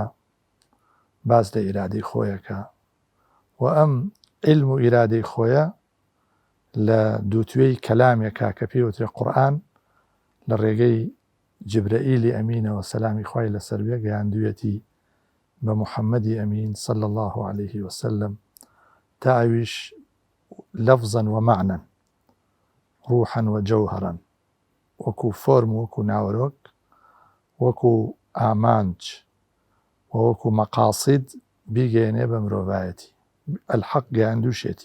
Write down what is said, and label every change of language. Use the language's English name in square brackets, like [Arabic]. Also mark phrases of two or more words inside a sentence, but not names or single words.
[Central Kurdish] باس لە ئیرادەی خۆیەکە و ئەم عیلم و ئیرادەی خۆیە لە دووتوێی کەلامێکە کە پێوترێ قورئان لە ڕێگەی جبرەئیلی ئەمینەوە سەلامی خوای لەسەر بێ گەیاندوویەتی بە محەممەدی ئەمین [Arabic] صلى الله عليه وسلم [Central Kurdish] تا ئەویش لەفزەن و معنەن ڕوحەن و جەوهەرەن، وەکو فۆرم وەکو ناوەرۆک وەکو ئامانج و وەکو مەقاسید بیگەێنێ بە مرۆڤایەتی ئەلحەق گەیاندووشێتی.